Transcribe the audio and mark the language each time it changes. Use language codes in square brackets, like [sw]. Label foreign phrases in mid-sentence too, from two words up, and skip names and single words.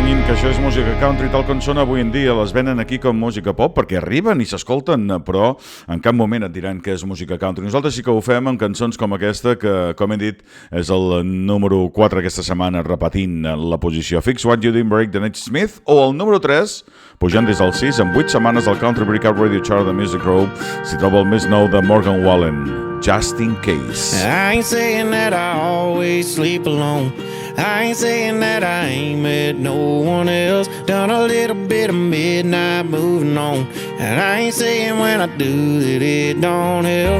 [ca] que això és música country tal com sona avui en dia. Les venen aquí com música pop perquè arriben i s'escolten, però en cap moment et diran que és música country. Nosaltres sí que ho fem amb cançons com aquesta, que, com he dit, és el número 4 aquesta setmana, repetint la posició. Fix What You Didn't Break de Nate Smith, o el número 3, pujant des del 6, amb 8 setmanes del Country Breakout Radio Chart de Music Row, s'hi troba el més nou de Morgan Wallen, Just In Case. [en] I ain't saying that I always sleep alone. I ain't saying that I ain't met no one else. Done a little bit of midnight moving on. And I ain't saying when I do that it don't help.